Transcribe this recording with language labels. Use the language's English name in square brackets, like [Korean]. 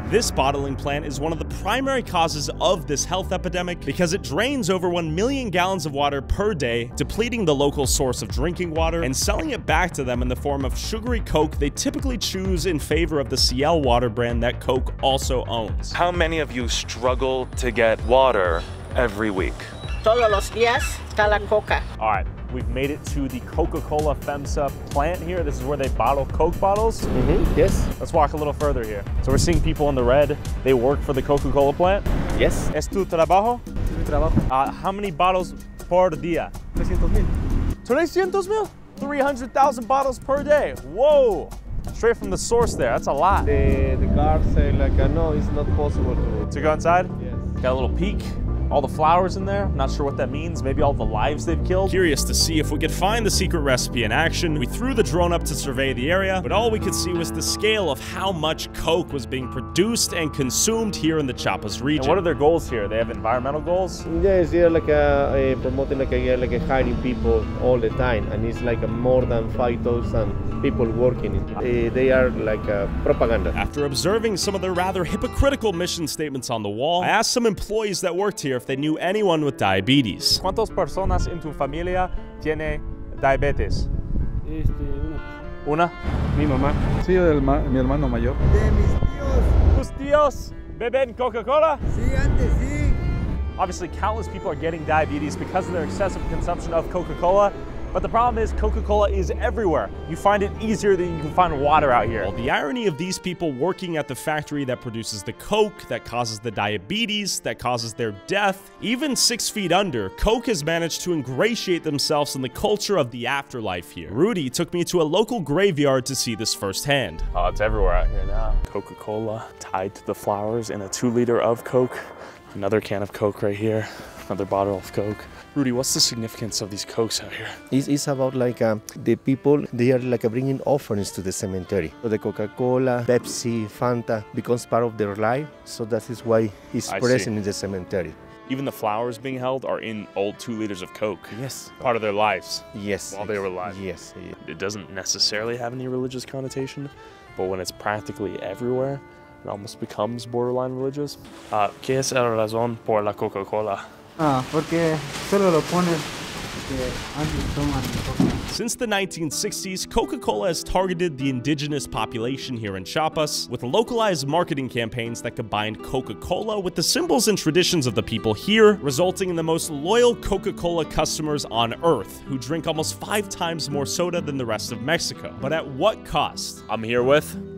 [English] This bottling plant is one of the primary causes of this health epidemic because it drains over 1 million gallons of water per day, depleting the local source of drinking water and selling it back to them in the form of sugary Coke they typically choose in favor of the Ciel water brand that Coke also owns. How many of you struggle to get water every week? [Spanish] Todos los días está la coca. [English] All right, we've made it to the Coca-Cola FEMSA plant here. This is where they bottle Coke bottles. Yes. Let's walk a little further here. So we're seeing people in the red. They work for the Coca-Cola plant. Yes. [Spanish] ¿Es tu trabajo? Es mi trabajo. [English] How many bottles [Spanish] por día? [English] 300,000. 300,000? 300,000 bottles per day. Whoa! Straight from the source there. That's a lot. The guards say like, no, it's not possible to go inside? Yes. Got a little peek. All the flowers in there, not sure what that means. Maybe all the lives they've killed. Curious to see if we could find the secret recipe in action. We threw the drone up to survey the area, but all we could see was the scale of how much Coke was being produced and consumed here in the Chiapas region. And what are their goals here? They have environmental goals? Yes, they're like promoting like hiring people all the time, and it's like more than 5,000 people working. They are like propaganda. After observing some of their rather hypocritical mission statements on the wall, I asked some employees that worked here if they knew anyone with diabetes. [Spanish] ¿Cuántas personas en tu familia tiene diabetes? Una. Mi mamá. Sí, mi hermano mayor. De mis tíos. ¿Tus tíos beben Coca-Cola? Sí, antes sí. [English] Obviously, countless people are getting diabetes because of their excessive consumption of Coca-Cola. But the problem is Coca-Cola is everywhere. You find it easier than you can find water out here. Well, the irony of these people working at the factory that produces the Coke, that causes the diabetes, that causes their death, even 6 feet under, Coke has managed to ingratiate themselves in the culture of the afterlife here. Rudy took me to a local graveyard to see this firsthand. Oh, it's everywhere out here now. Coca-Cola tied to the flowers in a 2-liter of Coke. Another can of Coke right here. Another bottle of Coke. Rudy, what's the significance of these Cokes out here? It's about like the people, they are like bringing offerings to the cemetery. So the Coca-Cola, Pepsi, Fanta becomes part of their life. So that is why it's present in the cemetery. Even the flowers being held are in old 2 liters of Coke. Yes. Part of their lives. Yes. While they were alive. Yes. It doesn't necessarily have any religious connotation, but when it's practically everywhere, it almost becomes borderline religious. [Spanish] ¿Qué es la razón por la Coca-Cola? Porque solo lo pones que antes toman Coca. [English] Since the 1960s, Coca-Cola has targeted the indigenous population here in Chiapas with localized marketing campaigns that combined Coca-Cola with the symbols and traditions of the people here, resulting in the most loyal Coca-Cola customers on earth, who drink almost 5 times more soda than the rest of Mexico. But at what cost? I'm here with